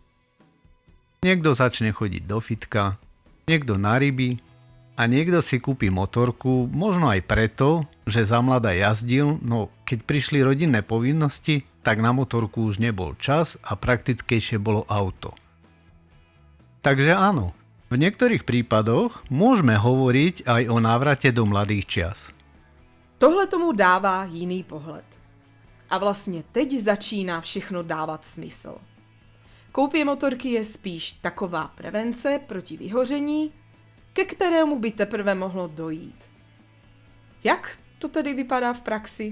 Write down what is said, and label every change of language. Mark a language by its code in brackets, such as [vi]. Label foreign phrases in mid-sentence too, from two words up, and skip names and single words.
[sk] Niekto začne chodiť do fitka, niekto na ryby a niekto si kúpi motorku, možno aj preto, že za mladá jazdil, no keď prišli rodinné povinnosti, tak na motorku už nebol čas a praktickejšie bolo auto. Takže áno, v niektorých prípadoch môžeme hovoriť aj o návrate do mladých čias. [cs] Tohle tomu dává jiný pohled. A vlastně teď začíná všechno dávat smysl. Koupě motorky je spíš taková prevence proti vyhoření, ke kterému by teprve mohlo dojít. Jak to tedy vypadá v praxi?